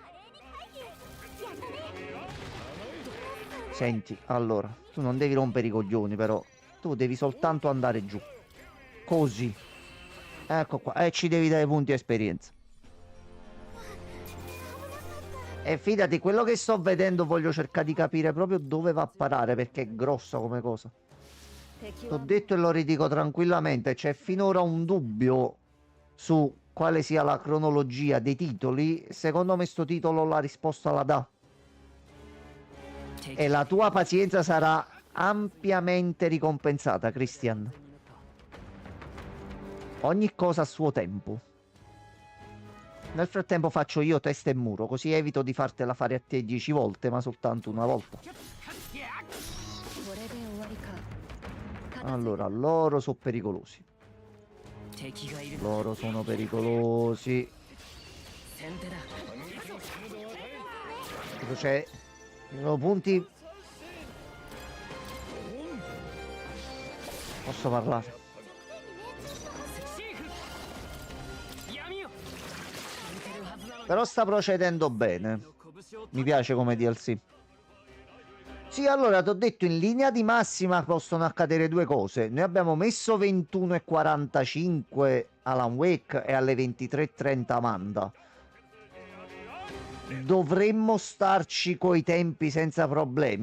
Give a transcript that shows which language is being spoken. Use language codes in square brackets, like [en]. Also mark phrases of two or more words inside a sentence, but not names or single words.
[it] Senti, allora, tu non devi rompere i coglioni però. Tu devi soltanto andare giù. Così. Ecco qua. E ci devi dare punti esperienza. E fidati, quello che sto vedendo voglio cercare di capire proprio dove va a parare, perché è grossa come cosa. [ja] 敵 [it] T'ho [ja] は [it] detto e lo ridico tranquillamente, c'è finora un dubbio su quale sia la cronologia dei titoli. Secondo me sto titolo la risposta la dà. E la tua pazienza sarà ampiamente ricompensata, Christian. Ogni cosa a suo tempo. Nel frattempo faccio io testa e muro, così evito di fartela fare a te 10 volte, ma soltanto una volta. [ja] これで終わりか [it] Allora, loro sono pericolosi. [ja] 敵がいる [it] Loro sono pericolosi. [ja] 先手だ [it] Tipo c'è... ci sono punti... Posso parlare? [ja] シーフ闇よ抜けるはずなのに [it] Però sta procedendo bene. [ja] 拳を [it] Mi piace come DLC. Sì, allora ti ho detto in linea di massima possono accadere due cose. Noi abbiamo messo 21:45 Alan Wake e alle 23:30 Amanda. Dovremmo starci coi tempi senza problemi.